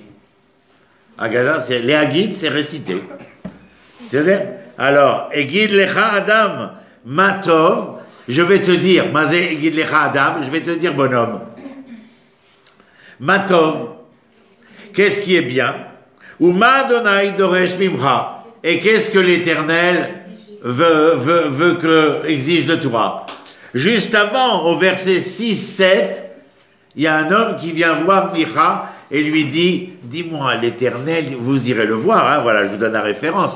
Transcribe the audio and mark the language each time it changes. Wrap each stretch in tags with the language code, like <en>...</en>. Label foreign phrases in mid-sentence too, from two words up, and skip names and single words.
<fr>Agada, c'est les Hagid, c'est récité. C'est-à-dire, alors,</fr> <he>הגיד לך אדם מה טוב,</he> <fr>je vais te dire,</fr> <he>מה זה הגיד לך אדם,</he> <fr>je vais te dire, bonhomme. Matov, qu'est-ce qui est bien?</fr> <he>ומה אדוני דורש ממך,</he> <fr>et qu'est-ce que l'Éternel veut que exige de toi? Juste avant, au verset 6-7, il y a un homme qui vient voir Micha et lui dit, dis-moi, l'Éternel, vous irez le voir, hein, voilà, je vous donne la référence.</fr>